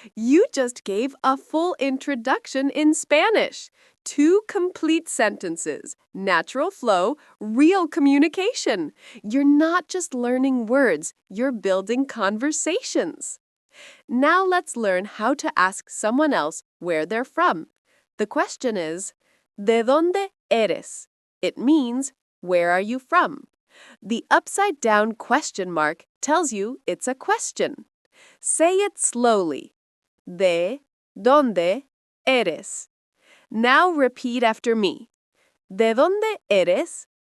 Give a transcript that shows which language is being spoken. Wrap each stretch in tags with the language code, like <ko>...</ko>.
<en>You just gave a full introduction in Spanish. 2 complete sentences, natural flow, real communication. You're not just learning words, you're building conversations. Now let's learn how to ask someone else where they're from. The question is,</en> <es>¿de dónde eres?</es> <en>It means, where are you from? The upside-down question mark tells you it's a question. Say it slowly.</en> <es>¿De dónde eres?</es> <en>Now repeat after me.</en> <es>¿De dónde eres?</es>